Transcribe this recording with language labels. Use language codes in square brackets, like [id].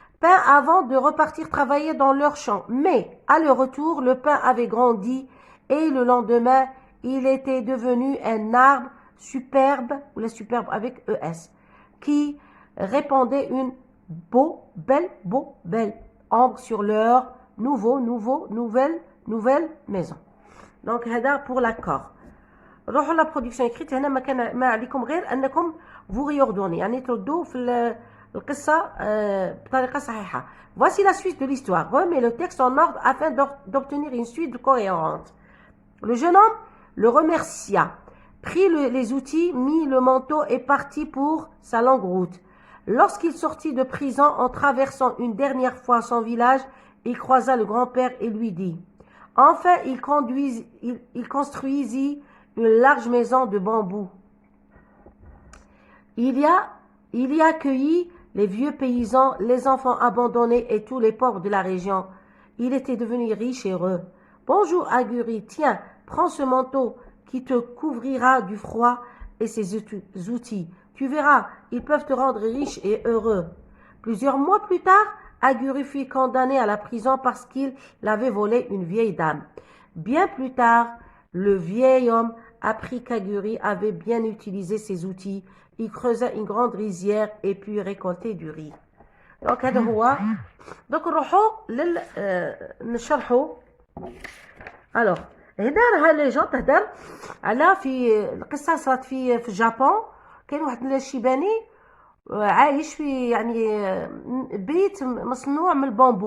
[fr] Pain avant de repartir travailler dans leur champ. Mais, à leur retour, le pain avait grandi et le lendemain, il était devenu un arbre superbe, ou la superbe avec ES, qui répandait une belle ombre sur leur nouvelle maison. Donc, [ar] هذا [fr] pour l'accord. [ar] روحوا [fr] la production écrite [ar] هنا ما عليكم غير انكم [fr] vous réordonnez [ar] يعني تردوا في القصه بطريقه صحيحه. [fr] Voici la suite de l'histoire. Remets le texte en ordre afin d'obtenir une suite cohérente. Le jeune homme le remercia, prit les outils, mit le manteau et partit pour sa longue route. Lorsqu'il sortit de prison en traversant une dernière fois son village, il croisa le grand-père et lui dit: enfin, il construisit une large maison de bambou. Il y accueillit les vieux paysans, les enfants abandonnés et tous les pauvres de la région. Il était devenu riche et heureux. Bonjour Aguri, tiens, prends ce manteau qui te couvrira du froid et ses outils. Tu verras, ils peuvent te rendre riche et heureux. Plusieurs mois plus tard, Aguri fut condamné à la prison parce qu'il avait volé une vieille dame. Bien plus tard, le vieil homme apprit qu'Aguri avait bien utilisé ses outils. Il creusa une grande rizière et puis récoltait du riz. Donc [ar] هذا هو. [fr] Donc [ar] نروحوا نشرحوا. [fr] Alors [ar] هنا راه ليجون تهدر على في القصه صارت في اليابان. كاين واحد الشيباني عايش في يعني بيت مصنوع من البامبو.